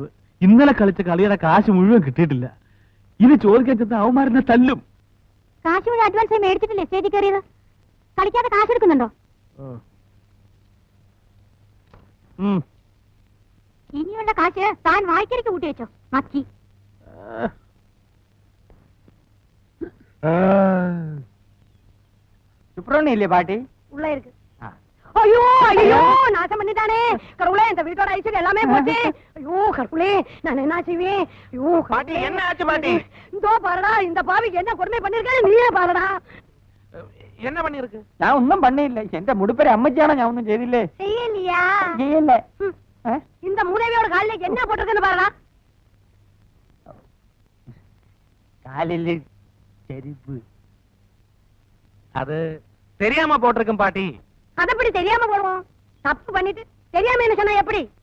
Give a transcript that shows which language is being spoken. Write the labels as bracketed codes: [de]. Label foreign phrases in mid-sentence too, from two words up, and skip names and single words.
[ml] ഇന്നലെ കളിച്ച കളിയുടെ കാശ് മുഴുവൻ കിട്ടിയിട്ടില്ല. ഇത് ചോദിക്കാൻ ചെന്ന അവന്മാരെന്നെ തല്ലും. കാശ് മുഴുവൻ അഡ്വാൻസായി മേടിച്ചിട്ടില്ലേ സ്റ്റേജിൽ കയറിയത്? കളിക്കാതെ കാശ് എടുക്കുന്നുണ്ടോ? ഇനിയുള്ള കാശ് താൻ വായിക്കരിക്ക് കൂട്ടി വെച്ചോ. മക്കി [ta] சுப்ரமணியம் பாட்டி உள்ள இருக்கு. ஐயோ ஐயோ, நாசம் பண்ணிட்டானே கடவுளே, இந்த வீட்டோட ஐஸ்வர்யம் எல்லாமே போச்சு. ஐயோ கடவுளே, நான் என்ன செய்வேன்? ஐயோ பாட்டி, என்ன ஆச்சு பாட்டி? இதோ பாருடா, இந்த பாவிக்கு என்ன கொடுமை பண்ணிருக்கேன் நீயே பாருடா. என்ன பண்ணிருக்கு? [ml] ഞാൻ ഒന്നും பண்ணிஇல்ல. എന്റെ മുടിപ്പേര് അമ്മച്ചിയാണോ? ഞാൻ ഒന്നും ചെയ്തില്ലേ. [ta] செய்யலையா? [ml] ചെയ്യല്ല. [ta] இந்த மூதேவியோட காலில என்ன போட்டிருக்குன்னு பாருடா. காலில் செருப்பு. அது தெரியாம போட்டிருக்கும் பாட்டி. அது எப்படி தெரியாம போடுவோம்? தப்பு பண்ணிட்டு தெரியாம என்ன சொன்னா எப்படி?